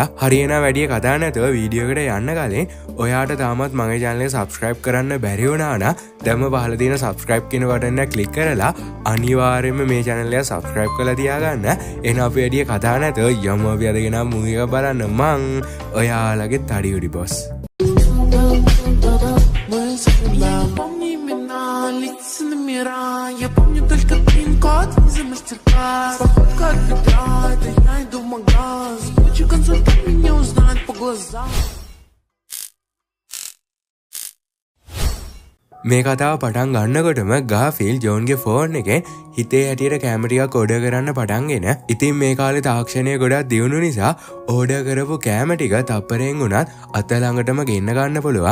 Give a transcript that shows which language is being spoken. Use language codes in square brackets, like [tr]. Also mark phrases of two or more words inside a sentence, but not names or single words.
[si] හරියන වැඩි කතා නැතුව වීඩියෝ එකට යන්න කලින් ඔයාට තාමත් මගේ channel එක subscribe කරන්න බැරි වුණා නම් දැන්ම පහළ තියෙන subscribe කියන බටන් එක click කරලා අනිවාර්යයෙන්ම මේ channel එක subscribe කරලා තියාගන්න. එහෙනම් අපි වැඩි කතා නැතුව යමු අපි අද ගෙනා මූවි එක බලන්න. මං ඔයාලගේ තඩියුඩි boss. [ru] Я помню только пин-код за мастер-класс. Походка от бедра, это я иду в магаз. Лучший консультант меня узнает по глазам. [si] මේ කතාව පටන් ගන්නකොටම ගාෆීල් ජෝන්ගේ ෆෝන් එකෙන් හිතේ හැටියට කැමරා ටිකක් ඕඩර් කරන්න පටන්ගෙන. ඉතින් මේ කාලේ තාක්ෂණය ගොඩක් දියුණු නිසා ඕඩර් කරපු කැම ටික තප්පරෙන් උනත් අත ළඟටම ගෙන්න ගන්න පුළුවන්.